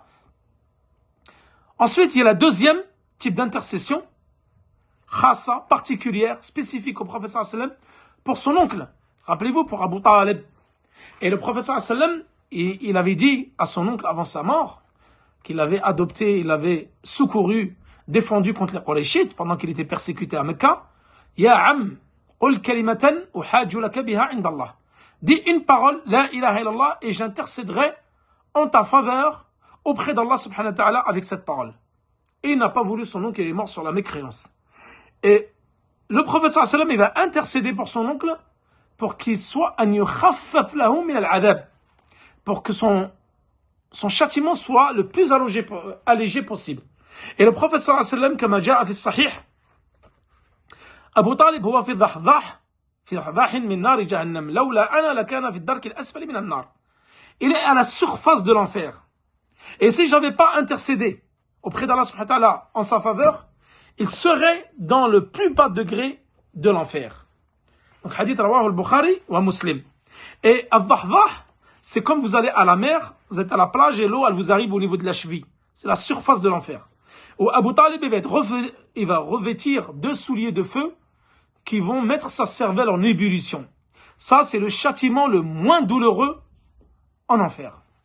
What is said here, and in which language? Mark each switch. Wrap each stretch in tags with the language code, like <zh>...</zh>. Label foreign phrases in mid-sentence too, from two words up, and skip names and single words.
<fr>Ensuite, il y a la deuxième type d'intercession, khassa, particulière, spécifique au prophète</fr> <ar>صلى الله عليه وسلم,</ar> <fr>pour son oncle. Rappelez-vous, pour Abu Talib. Et le prophète</fr> <ar>صلى الله عليه وسلم,</ar> <fr>il avait dit à son oncle avant sa mort, qu'il l'avait adopté, il l'avait secouru, défendu contre les Qurayshites pendant qu'il était persécuté à Mecca.</fr> <ar>يا عم قل كلمة أحاج لك بها عند الله.</ar> <fr>Dis une parole,</fr> <ar>لا إله إلا الله,</ar> <fr>et j'intercéderai en ta faveur auprès d'Allah</fr> <ar>سبحانه وتعالى</ar> <fr>avec cette parole. Et il n'a pas voulu son oncle, il est mort sur la mécréance. Et le prophète</fr> <ar>صلى الله عليه وسلم,</ar> <fr>il va intercéder pour son oncle pour qu'il soit</fr> <ar>أن يخفف له من العذاب,</ar> <fr>pour que son châtiment soit le plus allégé possible. Et le prophète</fr> <ar>صلى الله عليه وسلم كما جاء في صحيح أبو طالب هو في ضحضاح في ضحضاح من نار جهنم لولا أنا لكان في الدرك الأسفل من النار.</ar> <fr>Il est à la surface de l'enfer. Et si j'avais pas intercédé auprès d'Allah</fr> <ar>سبحانه وتعالى</ar> <fr>en sa faveur, il serait dans le plus bas degré de l'enfer.</fr> <ar>Donc حديث رواه البخاري ومسلم.</ar> <fr>Et al-dhahdah, c'est comme vous allez à la mer, vous êtes à la plage et l'eau, elle vous arrive au niveau de la cheville. C'est la surface de l'enfer. Où Abu Talib, il va revêtir 2 souliers de feu qui vont mettre sa cervelle en ébullition. Ça, c'est le châtiment le moins douloureux en enfer.</fr>